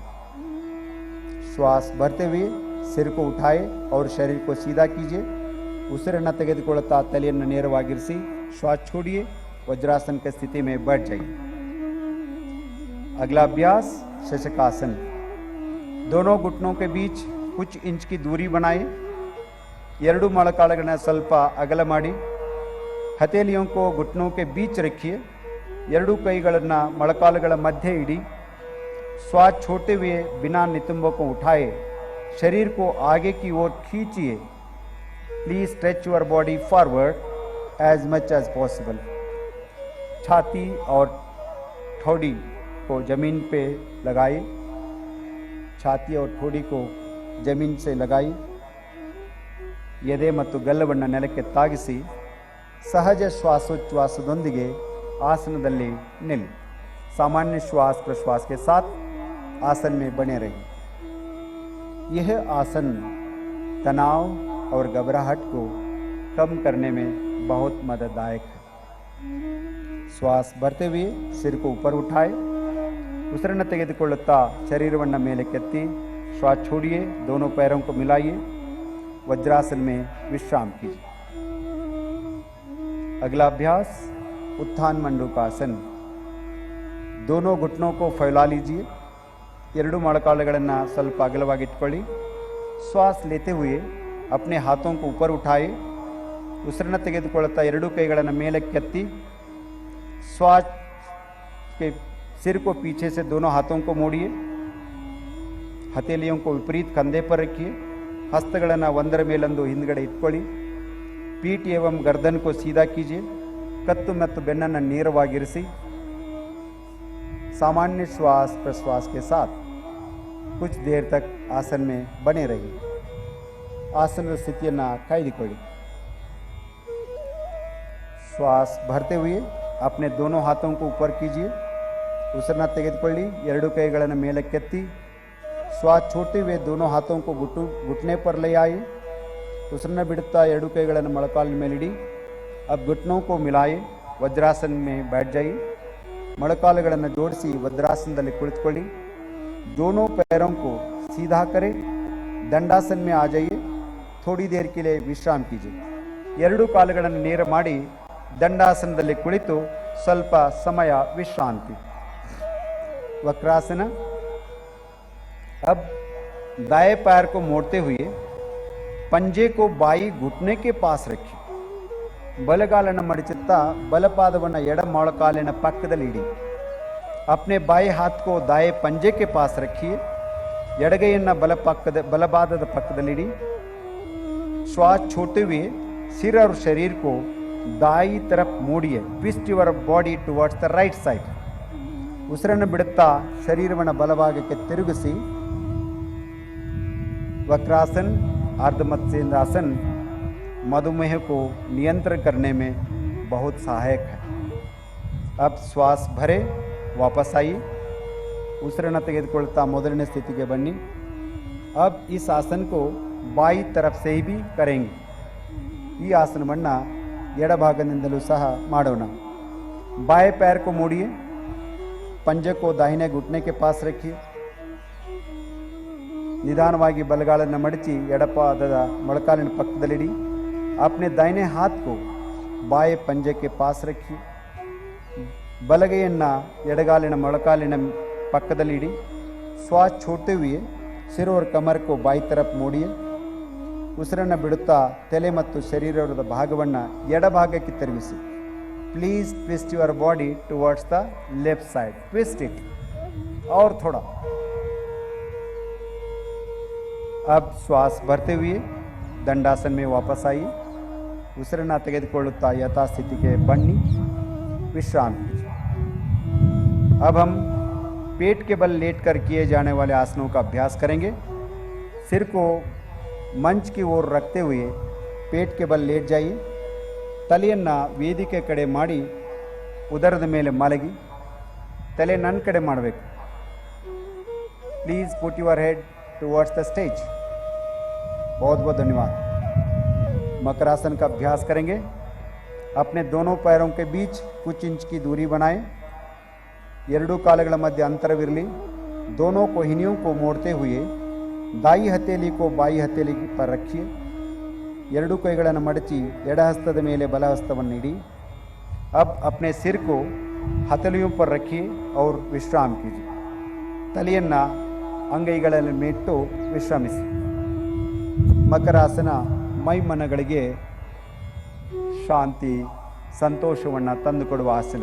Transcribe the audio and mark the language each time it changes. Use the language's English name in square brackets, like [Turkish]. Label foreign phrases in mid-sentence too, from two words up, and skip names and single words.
[Hindi] श्वास भरते हुए सिर को उठाए और शरीर को सीधा कीजिए। [Kannada] ಉಸಿರನ್ನು ತೆಗೆದುಕೊಳ್ಳುತ್ತಾ ತಲೆಯನ್ನು ನೇರವಾಗಿರಿಸಿ [Hindi] श्वास छोड़िए। वज्रासन की स्थिति में बैठ जाइए। अगला अभ्यास शशकासन। दोनों घुटनों के बीच कुछ इंच की दूरी बनाएं। [Kannada] ಎರಡೂ ಮೊಳಕಾಲುಗಳನ್ನು ಸ್ವಲ್ಪ ಅಗಲ ಮಾಡಿ [Hindi] ಹಥೇಲಿयों को घुटनों के बीच रखिए। [Kannada] ಎರಡೂ ಕೈಗಳನ್ನು ಮೊಳಕಾಲುಗಳ ಮಧ್ಯೆ ಇಡಿ। [Hindi] श्वास छोड़ते हुए बिना नितंबों को उठाए शरीर को आगे की ओर खींचिए। [English] please stretch your body forward as much as possible. [Hindi] छाती और ठोड़ी को जमीन पे लगाइए। छाती और ठोड़ी को जमीन से लगाई। [Kannada] ಎದೆ ಮತ್ತು ಗಲ್ಲವನ್ನು ನೆಲಕ್ಕೆ ತಾಗಿಸಿ ಸಹಜ ಶ್ವಾಸೋಚ್ಛ್ವಾಸದೊಂದಿಗೆ ಆಸನದಲ್ಲಿ ನಿಲ್ಲಿ। [Hindi] सामान्य श्वास प्रश्वास के साथ आसन में बने रहिए। यह आसन तनाव और घबराहट को कम करने में बहुत मदददायक है। श्वास भरते हुए सिर को ऊपर उठाए। [Kannada] ಉಸಿರನ್ನು ತೆಗೆದುಕೊಳ್ಳುತ್ತಾ ಶರೀರವನ್ನು ಮೇಲಕ್ಕೆತ್ತಿ [Hindi] श्वास छोड़िए। दोनों पैरों को मिलाइए। वज्रासन में विश्राम कीजिए। अगला अभ्यास उत्थान मंडूकासन। दोनों घुटनों को फैला लीजिए। [Kannada] ಎರಡೂ ಮೊಳಕಾಲುಗಳನ್ನು ಸ್ವಲ್ಪ ಅಗಲವಾಗಿ ಇಟ್ಕೊಳ್ಳಿ। [Hindi] श्वास लेते हुए अपने हाथों को ऊपर उठाए। [Kannada] ಉಸಿರನ್ನು ತೆಗೆದುಕೊಳ್ಳುತ್ತಾ ಎರಡೂ ಕೈಗಳನ್ನು ಮೇಲಕ್ಕೆತ್ತಿ [Hindi] श्वास के सिर को पीछे से दोनों हाथों को मोड़िए। हथेलियों को विपरीत कंधे पर रखिए। [Kannada] ಹಸ್ತಗಳನ್ನು ಒಂದರ ಮೇಲೊಂದು ಹಿಂದ್ಗಡೆ ಇಟ್ಕೊಳ್ಳಿ। [Hindi] पीठ एवं गर्दन को सीधा कीजिए। [Kannada] कत्तु ಮತ್ತು ಬೆನ್ನನ್ನು ನೇರವಾಗಿರಿಸಿ। [Hindi] सामान्य श्वास प्रश्वास के साथ कुछ देर तक आसन में बने रहिए। [Kannada] आसन स्थितिಯನ್ನು ಕಾಯ್ದುಕೊಳ್ಳಿ। [Hindi] श्वास भरते हुए अपने दोनों हाथों को ऊपर कीजिए। [Kannada] ಉಸಿರನ್ನು ತೆಗೆದುಕೊಳ್ಳಿ। ಎರಡೂ ಕೈಗಳನ್ನು ಮೇಲಕ್ಕೆತ್ತಿ [Hindi] श्वास छोड़ते हुए दोनों हाथों को घुटने पर ले आए। [Kannada] ಉಸಿರನ್ನ ಬಿಡುತ್ತಾ ಎರಡು ಕೈಗಳನ್ನು ಮೊಳಕಾಲಿನ ಮೇಲಿಡಿ। [Hindi] अब घुटनों को मिलाए, वज्रासन में बैठ जाइए। [Kannada] ಮೊಳಕಾಲುಗಳನ್ನು ಜೋಡಿಸಿ वज्रासनದಲ್ಲಿ ಕುಳಿತುಕೊಳ್ಳಿ। [Hindi] दोनों पैरों को सीधा करें, दंडासन में आ जाइए। थोड़ी देर के लिए विश्राम कीजिए। [Kannada] ಎರಡು ಕಾಲುಗಳನ್ನು ನೇರ ಮಾಡಿ ದಂಡಾಸನದಲ್ಲಿ ಕುಳಿತು ಸ್ವಲ್ಪ ಸಮಯ ವಿಶ್ರಾಂತಿ। [Hindi] वक्रासन। अब दाएं पैर को मोड़ते हुए पंजे को बाई घुटने के पास रखिए। [Kannada] ಬಲಗಾಲನ್ನು ಮಡಚುತ್ತಾ ಬಲಪಾದವನ್ನು ಎಡ ಮೊಳಕಾಲಿನ ಪಕ್ಕದಲ್ಲಿ ಇಡಿ। [Hindi] अपने बाएं हाथ को दाएं पंजे के पास रखिए। [Kannada] ಎಡಗೈಯನ್ನು ಬಲಪಾದದ ಪಕ್ಕದಲ್ಲಿ ಇಡಿ। [Hindi] श्वास छोड़ते हुए सिर और शरीर को दाई तरफ मोड़िए। [English] twist your body towards the right side. [Kannada] ಉಸಿರನ್ನು ಬಿಡುತ್ತಾ ಶರೀರವನ್ನು ಬಲಭಾಗಕ್ಕೆ ತಿರುಗಿಸಿ। [Hindi] वक्रासन अर्धमत्स्येन्द्रासन मधुमेह को नियंत्रण करने में बहुत सहायक है। अब श्वास भरे, वापस आइए। [Kannada] ಉಸಿರನ್ನು ತೆಗೆದುಕೊಳ್ತಾ ಮೊದಲನೇ ಸ್ಥಿತಿಗೆ ಬನ್ನಿ। [Hindi] अब इस आसन को बाई तरफ से भी करेंगे। [Kannada] ಈ ಆಸನವನ್ನು ಎಡಭಾಗದಿಂದಲೂ ಸಹ ಮಾಡೋಣ। [Hindi] बाएं पैर को मोड़िए, पंजे को दाहिने घुटने के पास रखिए। [Kannada] निधानವಾಗಿ ಬಲಗಾಲನ್ನು ಮಡಚಿ ಎಡಪಾದದ ಮೊಳಕಾಲಿನ ಪಕ್ಕದಲ್ಲಿಡಿ। [Hindi] अपने दाहिने हाथ को बाएं पंजे के पास रखिए। [Kannada] ಬಲಗೈಯನ್ನು ಎಡಗಾಲಿನ ಮೊಳಕಾಲಿನ ಪಕ್ಕದಲ್ಲಿ ಇಡಿ। [Hindi] श्वास छोड़ते हुए सिर और कमर को बाई तरफ मोड़िए। [Kannada] ಉಸಿರನ್ನು ಬಿಡುತ್ತಾ ತಲೆ ಮತ್ತು ಶರೀರದ ಭಾಗವನ್ನು ಎಡಭಾಗಕ್ಕೆ ತಿರುಗಿಸಿ। [English] please twist your body towards the left side. twist it [Hindi] और थोड़ा। अब श्वास भरते हुए दंडासन में वापस आइए। [Kannada] ಉಸಿರನ್ನು ತೆಗೆದುಕೊಳ್ಳುತ್ತಾ ಯಥಾಸ್ಥಿತಿಗೆ ಬನ್ನಿ, [Hindi] विश्राम कीजिए। अब हम पेट के बल लेटकर किए जाने वाले आसनों का अभ्यास करेंगे। सिर को मंच की ओर रखते हुए पेट के बल लेट जाइए। [Kannada] ತಲೆಯನ್ನು ವೇದಿಕೆ ಕಡೆ ಮಾಡಿ ಉದರದ ಮೇಲೆ ಮಲಗಿ ತಲೆ ನನ್ನ ಕಡೆ ಮಾಡಬೇಕು। [English] please put your head towards the stage. [Hindi] बहुत बहुत धन्यवाद। मकरासन का अभ्यास करेंगे। अपने दोनों पैरों के बीच कुछ इंच की दूरी बनाएं। [Kannada] ಎರಡೂ ಕಾಲುಗಳ ಮಧ್ಯೆ ಅಂತರವಿರಲಿ। [Hindi] दोनों कोहिनियों को मोड़ते हुए दाई हथेली को बाई हथेली पर रखिए। [Kannada] ಎರಡೂ ಕೈಗಳನ್ನು ಮಡಚಿ ಎಡ ಹಸ್ತದ ಮೇಲೆ ಬಲ ಹಸ್ತವನ್ನು ಇಡಿ। [Hindi] अब अपने सिर को हथेलियों पर रखिए और विश्राम कीजिए। [Kannada] ತಲೆಯನ್ನು ಅಂಗೈಗಳಲ್ಲಿ ಮೇಟ್ಟು ವಿಶ್ರಮಿಸಿ। ಮಕರಾಸನ ಮೈಮನಗಳಿಗೆ ಶಾಂತಿ ಸಂತೋಷವನ್ನು ತಂದುಕೊಡುವ ಆಸನ।